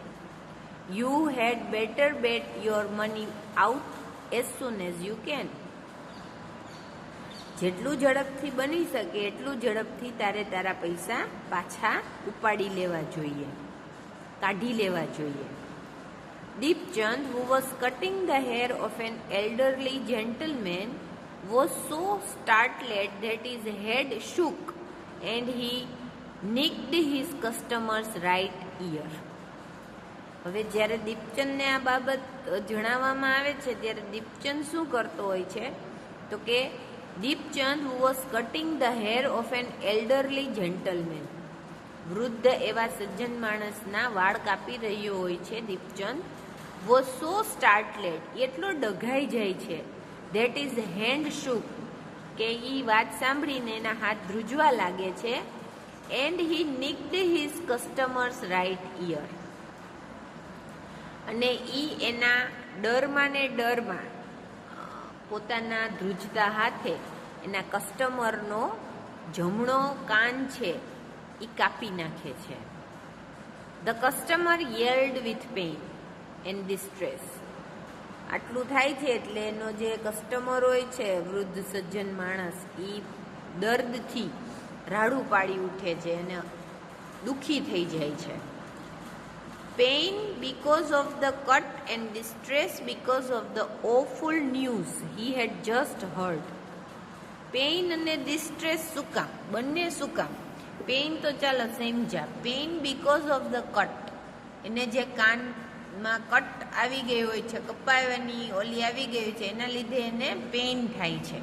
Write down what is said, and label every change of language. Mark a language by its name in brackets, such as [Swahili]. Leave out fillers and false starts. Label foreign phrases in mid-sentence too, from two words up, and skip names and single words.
[English] you had better bet your money out as soon as you can. [Gujarati] જેટલું ઝડપથી બની શકે એટલું ઝડપથી તારે તારા પૈસા પાછા ઉપાડી લેવા જોઈએ, કાઢી લેવા જોઈએ. દીપચંદ, [English] who was cutting the hair of an elderly gentleman, was so startled that his head shook and he nicked his customer's right ear. [Gujarati] હવે જ્યારે દીપચંદને આ બાબત જણાવવામાં આવે છે ત્યારે દીપચંદ શું કરતો હોય છે, તો કે દીપચંદ, [English] who was cutting the hair of an elderly gentleman, [Gujarati] વૃદ્ધ એવા સજ્જન માણસના વાળ કાપી રહ્યો હોય છે દીપચંદ, [English] was so startled, [Gujarati] એટલો ડઘાઈ જાય છે, [English] that his hand shook, [Gujarati] કે એ વાત સાંભળીને એના હાથ ધ્રુજવા લાગે છે, [English] and he nicked his customer's right ear, [Gujarati] અને એ એના ડરમાં ને ડરમાં પોતાના ધ્રુજતા હાથે એના કસ્ટમરનો જમણો કાન છે એ કાપી નાખે છે. [English] the customer yelled with pain and distress. [Gujarati] આટલું થાય છે એટલે એનો જે કસ્ટમર હોય છે, વૃદ્ધ સજ્જન માણસ, એ દર્દથી રાડું પાડી ઉઠે છે અને દુઃખી થઈ જાય છે. [English] Pain because of the cut and distress because of the awful news he had just heard. [Gujarati] પેઇન અને ડિસ્ટ્રેસ શું કામ? બંને શું કામ? પેઇન તો ચાલો સમજા. [English] pain because of the cut, [Gujarati] એને જે કાનમાં કટ આવી ગઈ હોય છે, કપાવાની ઓલી આવી ગઈ છે, એના લીધે એને પેઇન થાય છે.